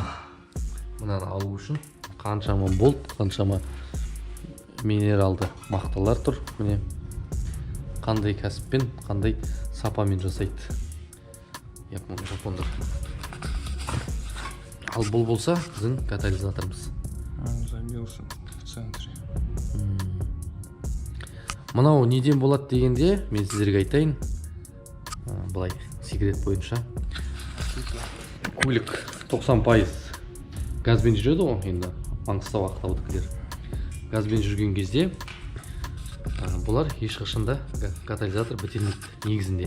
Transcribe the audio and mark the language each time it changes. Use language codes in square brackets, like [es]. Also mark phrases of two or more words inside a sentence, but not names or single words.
[kk] Мынаны алу үшін қаншама болт, қаншама минералды мақталар тұр. Міне қандай кәсіппен, қандай сапамен жасайды жапондар. Ал бұл болса біздің катализаторымыз. [ru] Забился в центре. [kk] Мынау неден болады дегенде мен сіздерге айтайын. Былай секрет бойынша. Көлік 90% газбен жүреді ғой, енді Маңғыстау ақтаудікілер. Газбен жүрген кезде бұлар ешқашанда катализатор бітелмейді негізінде.